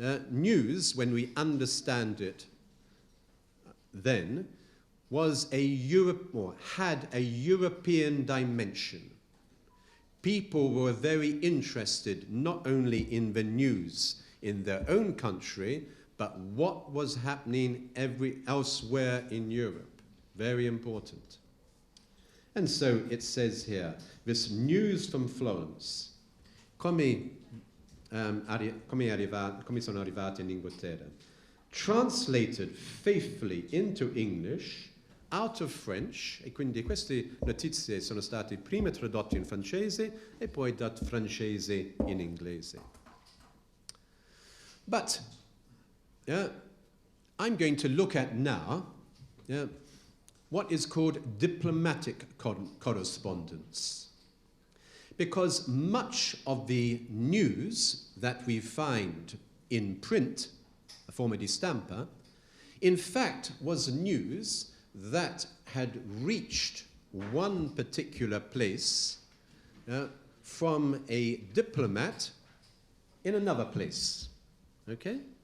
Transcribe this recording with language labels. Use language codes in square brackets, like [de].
[en] News, when we understand it then, was had a European dimension. People were very interested not only in the news in their own country, but what was happening elsewhere in Europe. Very important. And so it says here, this news from Florence, [it] come sono arrivati in Inghilterra, [en] translated faithfully into English, out of French, [it] e quindi queste notizie sono state prima tradotte in francese e poi da francese in inglese. [en] But I'm going to look at now what is called diplomatic correspondence. Because much of the news that we find in print, [it] a forma di stampa, [en] in fact was news that had reached one particular place from a diplomat in another place. Okay?